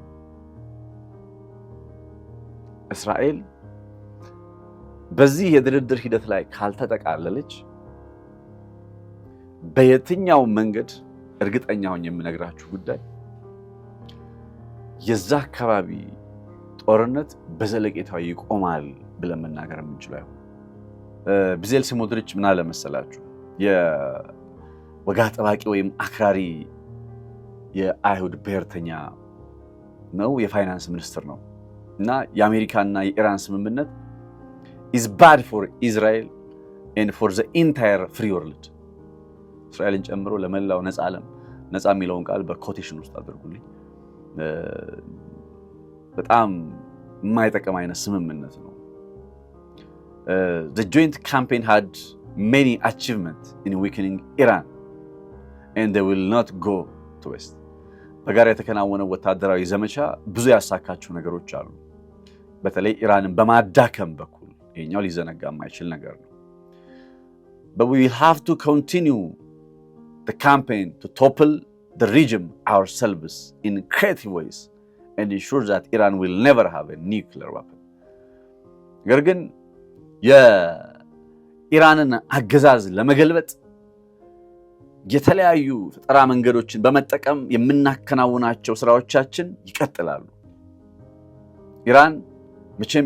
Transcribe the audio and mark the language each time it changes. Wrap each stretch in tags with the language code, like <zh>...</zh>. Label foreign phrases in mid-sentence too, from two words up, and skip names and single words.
<am>እስራኤል በዚህ የድርድር ሂደት ላይ ካልተጠቃለለች በየትኛው መንገድ እርግጠኛ ሆኜ የምነግራችሁ ጉዳይ የዛ አካባቢ ጦርነት በዘለቄታዊ ይቆማል ብለን መናገር የምንችለው አይሆን። ብዜል ስሞትሪች ምን አለ መሰላችሁ? የወግ አጥባቂ ወይም አክራሪ የአይሁድ ብሔርተኛ ነው፣ የፋይናንስ ሚኒስትር ነው እና የአሜሪካና የኢራን ስምምነት</am> <en>is bad for Israel and for the entire free world።</en> <am>እስራኤልን ጨምሮ ለመላው ነፃ ዓለም፣ ነፃ የሚለውን ቃል በኮቴሽን ውስጥ አድርጉልኝ። በጣም የማይጠቅም አይነት ስምምነት ነው።</am> <en>The joint campaign had many achievements in weakening Iran and they will not go to west።</en> <am>በጋራ የተከናወነው ወታደራዊ ዘመቻ ብዙ ያሳካቸው ነገሮች አሉ፣ በተለይ ኢራንን በማዳከም በኩል። ይሄኛው ሊዘነጋ የማይችል ነገር ነው።</am> <en>But we will have to continue the campaign to topple the regime ourselves in creative ways and ensure that Iran will never have a nuclear weapon።</en> <am>ነገር ግን የኢራንን አገዛዝ ለመገልበጥ የተለያዩ ፈጠራ መንገዶችን በመጠቀም የምናከናውናቸው ስራዎቻችን ይቀጥላሉ። ኢራን መቼም</am>